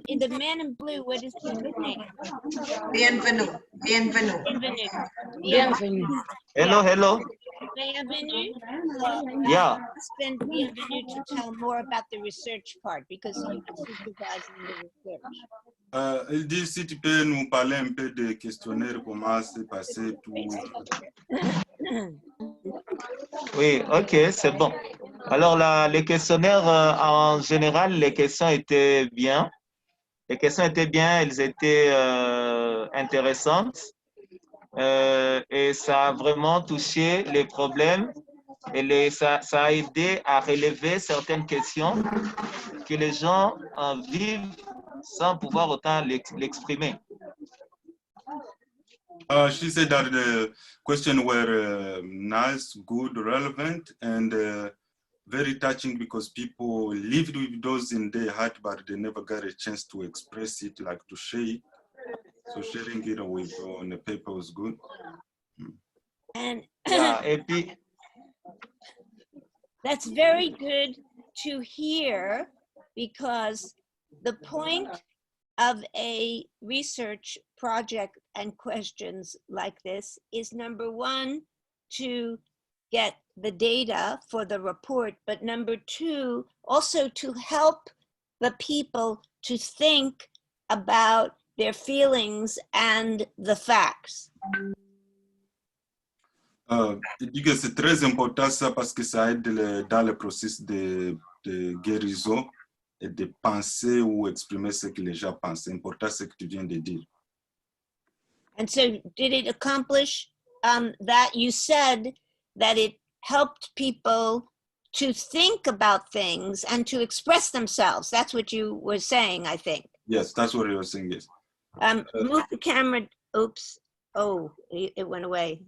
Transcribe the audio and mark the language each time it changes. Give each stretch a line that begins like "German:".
English: In the man in blue, what is his name?
French: Bienvenue. Bienvenue. Bienvenue.
English: Hello, hello.
French: Bienvenue.
English: Yeah. Husband, bienvenue to tell more about the research part because you are supervising the research.
French: Il dit si tu peux nous parler un peu des questionnaires, comment s'est passé tout. Oui, ok, c'est bon. Alors, les questionnaires, en général, les questions étaient bien. Les questions étaient bien, elles étaient intéressantes. Et ça a vraiment touché les problèmes et ça a aidé à relever certaines questions que les gens vivent sans pouvoir autant l'exprimer.
English: She said that the questions were nice, good, relevant, and very touching because people lived with those in their heart, but they never got a chance to express it, like to share it. So sharing it with on the paper was good. And
French: Yeah, et puis,
English: that's very good to hear because the point of a research project and questions like this is number one, to get the data for the report, but number two, also to help the people to think about their feelings and the facts.
French: Il dit que c'est très important ça parce que ça aide dans le processus de guérison et de penser ou exprimer ce que les gens pensent. C'est important ce que tu viens de dire.
English: And so did it accomplish that? You said that it helped people to think about things and to express themselves. That's what you were saying, I think. Yes, that's what I was saying, yes. Move the camera. Oops. Oh, it went away.